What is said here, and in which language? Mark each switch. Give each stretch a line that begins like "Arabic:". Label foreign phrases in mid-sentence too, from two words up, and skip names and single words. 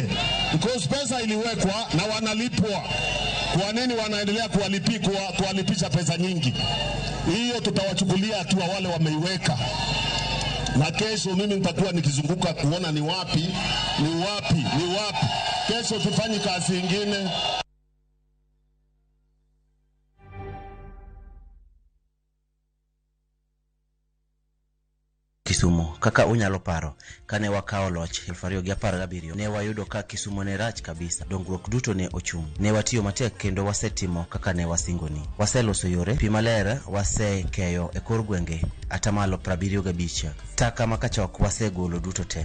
Swahili: Because pesa iliwekwa na wanalipwa. Kwa nini wanaendelea kuwalipisha pesa nyingi? Hiyo tutawachukulia hatua wale wameiweka. Na kesho mimi nitakuwa nikizunguka kuona ni wapi. Kesho tufanye kazi nyingine.
Luo (Kenya and Tanzania): Kisumu kaka unyalo paro kane wakao loch 2017 ne wayudo ka Kisumu ne rach kabisa, dongruok duto ne ochung. Ne watiyo matek kendo wasetimo kaka ne wasingoni. Waseloso yore, pi maler wasekeyo e kor gwenge atamalo 75, taka makachok wasegolo duto te.